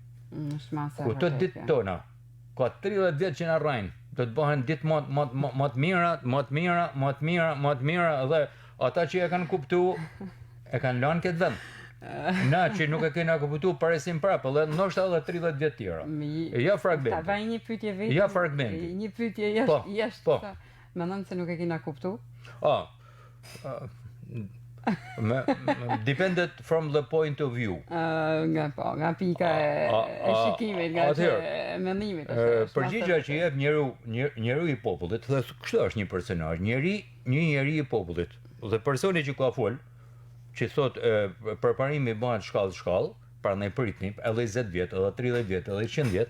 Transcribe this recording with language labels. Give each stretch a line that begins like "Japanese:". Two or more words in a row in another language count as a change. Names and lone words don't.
Albanian: Ku të ditë tona, ka 30 vjet që na rrajnë, do të bëhen ditë më të mira, dhe ata që e kanë kuptuar e kanë lënë këtë vend. Na që nuk e kena kuptuar paresim prapë, dhe ndoshta edhe 30 vjet tjera. Ja fragment. Ta bëj një pyetje vetëm. Ja fragment. Një pyetje jashtë. Mendon se nuk e kena kuptuar?
English: Depended from the point of view.
Albanian: Nga pika e shikimit, nga e mendimit. Përgjigja që jep njeriu i popullit, dhe kështu është një personazh, një njeri i popullit. Dhe personi që ka fol, që thot përparimi bëhet shkallë, prandaj pritni, edhe 20 vjet, edhe 30 vjet, edhe 100 vjet.